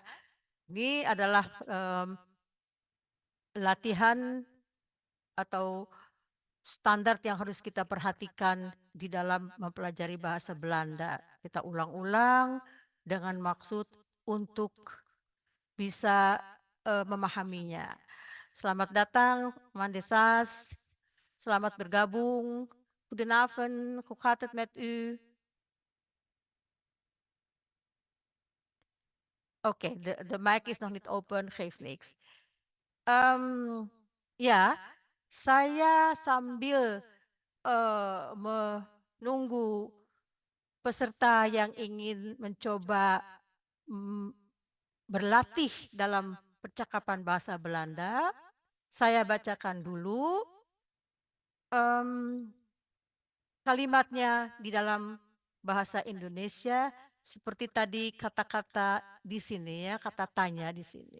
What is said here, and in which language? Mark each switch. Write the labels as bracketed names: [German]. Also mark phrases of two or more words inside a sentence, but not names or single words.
[Indonesian] Ini adalah latihan atau standar yang harus kita perhatikan di dalam mempelajari bahasa Belanda. Kita ulang-ulang dengan maksud untuk bisa memahaminya. Selamat datang, Mandesas. Selamat bergabung. [Dutch] Goedenavond, hoe gaat het met u? Oké, de mic is nog niet open, geeft niks. [Indonesian] Ya, saya sambil menunggu peserta yang ingin mencoba berlatih dalam percakapan bahasa Belanda, saya bacakan dulu kalimatnya di dalam bahasa Indonesia seperti tadi kata-kata di sini, ya, kata tanya di sini.